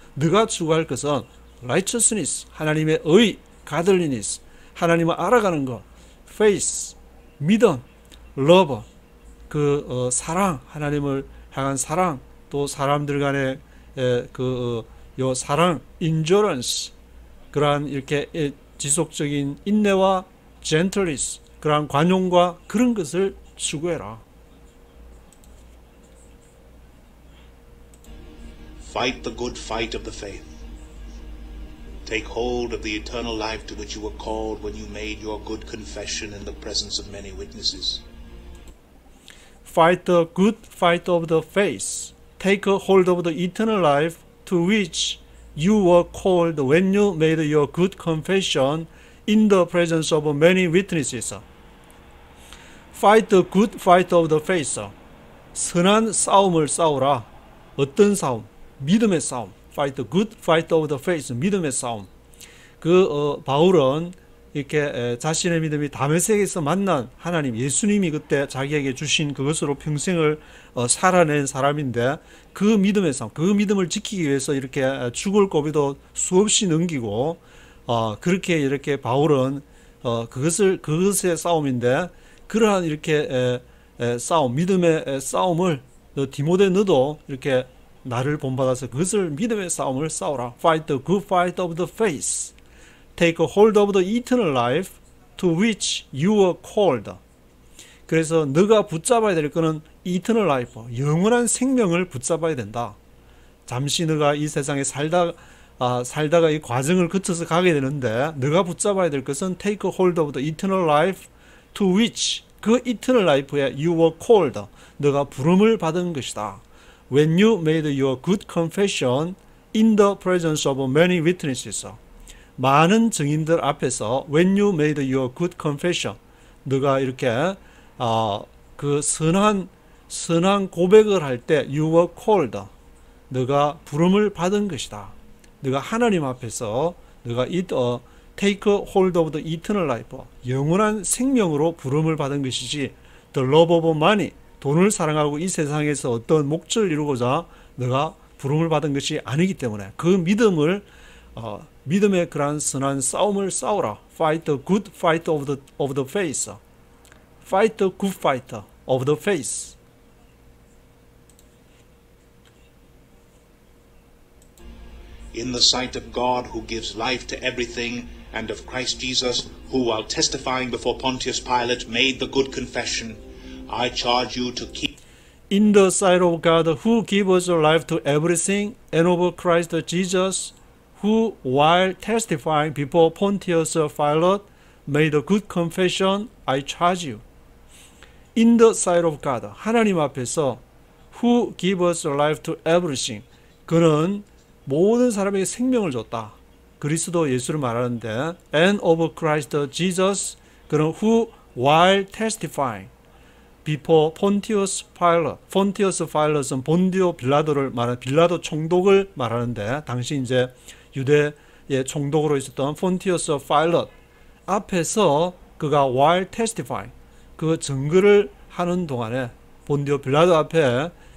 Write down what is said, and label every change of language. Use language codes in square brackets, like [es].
[ko] 네가 추구할 것은 righteousness, 하나님의 의, godliness, 하나님을 알아가는 것, faith, 믿음, love, 사랑, 하나님을 향한 사랑, 또 사람들 간의 요 사랑, endurance, 그러한 이렇게 지속적인 인내와 gentleness, 그러한 관용과 그런 것을 추구해라. [en] Fight the good fight of the faith. Take hold of the eternal life to which you were called when you made your good confession in the presence of many witnesses. Fight the good fight of the faith. Take hold of the eternal life to which you were called when you made your good confession in the presence of many witnesses. Fight the good fight of the faith. [ko] 선한 싸움을 싸우라. 어떤 싸움? 믿음의 싸움. [en] Fight the good fight of the faith. [ko] 믿음의 싸움. 바울은 이렇게 자신의 믿음이 다메섹에서 만난 하나님, 예수님이 그때 자기에게 주신 그것으로 평생을 살아낸 사람인데, 그 믿음의 싸움, 그 믿음을 지키기 위해서 이렇게 죽을 고비도 수없이 넘기고, 그렇게 이렇게 바울은 그것의 싸움인데, 그러한 이렇게 싸움, 믿음의 싸움을 디모데 너도 이렇게 나를 본받아서 그것을 믿음의 싸움을 싸우라. [en] Fight the good fight of the faith. Take hold of the eternal life to which you were called. [ko] 그래서 너가 붙잡아야 될 거는 eternal life, 영원한 생명을 붙잡아야 된다. 잠시 너가 이 세상에 살다가 이 과정을 거쳐서 가게 되는데, 너가 붙잡아야 될 것은 [en] take hold of the eternal life to which, [ko] 그 eternal life에 [en] you were called, [ko] 너가 부름을 받은 것이다. [en] When you made your good confession in the presence of many witnesses. [ko] 많은 증인들 앞에서 [en] when you made your good confession, [ko] 너가 이렇게 그 선한 고백을 할 때 [en] you were called, [ko] 너가 부름을 받은 것이다. 너가 하나님 앞에서 너가 [en] take hold of the eternal life, [ko] 영원한 생명으로 부름을 받은 것이지, [en] the love of money, [ko] 돈을 사랑하고 이 세상에서 어떤 목적을 이루고자 너가 부름을 받은 것이 아니기 때문에 그 믿음을 믿음의 그러한 선한 싸움을 싸우라. [en] Fight the good fight of the faith. Fight the good fight of the faith. In the sight of God who gives life to everything, and of Christ Jesus, who while testifying before Pontius Pilate made the good confession, I charge you to keep In the sight of God who gives life to everything, and of Christ Jesus, who while testifying before Pontius Pilate made a good confession, I charge you. In the sight of God, [ko] 하나님 앞에서 [en] who gives life to everything, [ko] 그는 모든 사람에게 생명을 줬다. 그리스도 예수를 말하는데 [en] and of Christ Jesus, [ko] 그는 [en] who while testifying before Pontius Pilate, [ko] Pontius Pilate는 본디오 빌라도를 말하는 빌라도 총독을 말하는데 당시 이제 유대의 총독으로 있었던 Pontius Pilate 앞에서 그가 [en] while testifying [ko] 그 증거를 하는 동안에 본디오 빌라도 앞에